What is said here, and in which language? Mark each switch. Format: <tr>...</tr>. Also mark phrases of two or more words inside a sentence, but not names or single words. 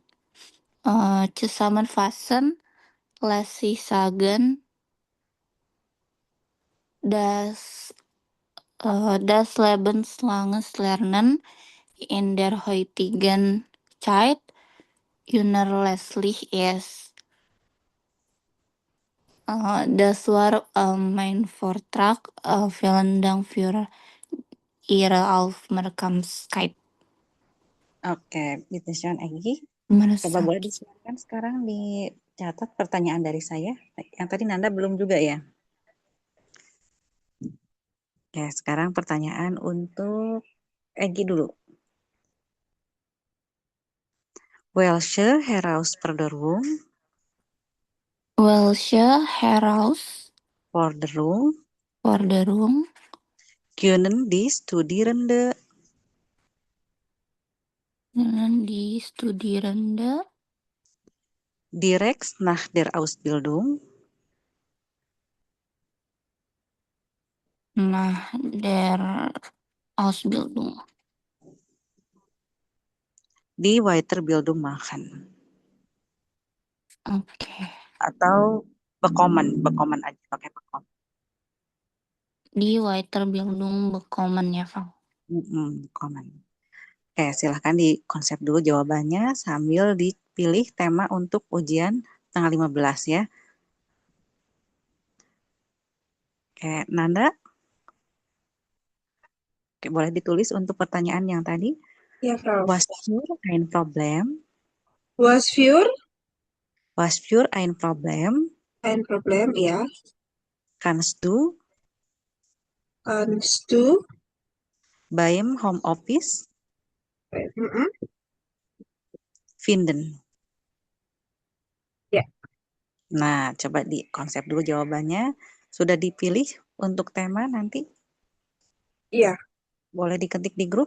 <de>Zusammenfassend lässt sich sagen, dass das lebenslanges Lernen in der heutigen Zeit unerlässlich ist. Das war mein Vortrag. Vielen Dank für Ihre Aufmerksamkeit.</de> <id>Oke, schön Egi. Coba boleh disilakan sekarang dicatat pertanyaan dari saya. Yang tadi Nanda belum juga ya. Oke, sekarang pertanyaan untuk Egi dulu.</id> <de>Welche Herausforderung können die Studierende direkt nach der Ausbildung die Weiterbildung machen?</de> <id>Oke. Atau bekommen aja, pakai bekommen.</id> <de>Die Weiterbildung bekommen</de> <id>ya, Frau.</id> <de>Bekommen.</de> <id>Oke, silahkan dikonsep dulu jawabannya sambil dipilih tema untuk ujian tanggal 15 ya. Oke, Nanda? Oke, boleh ditulis untuk pertanyaan yang tadi. Ya, Prof.</id> <de>Was für ein Problem? Was für Was für ein Problem</de> <id>ein Problem, ya.</id> <de>kannst du Kannst du beim Homeoffice Mhm. finden?</de> <id>Ya. Nah, coba dikonsep dulu jawabannya. Sudah dipilih untuk tema nanti? Iya, Boleh diketik di grup?</id>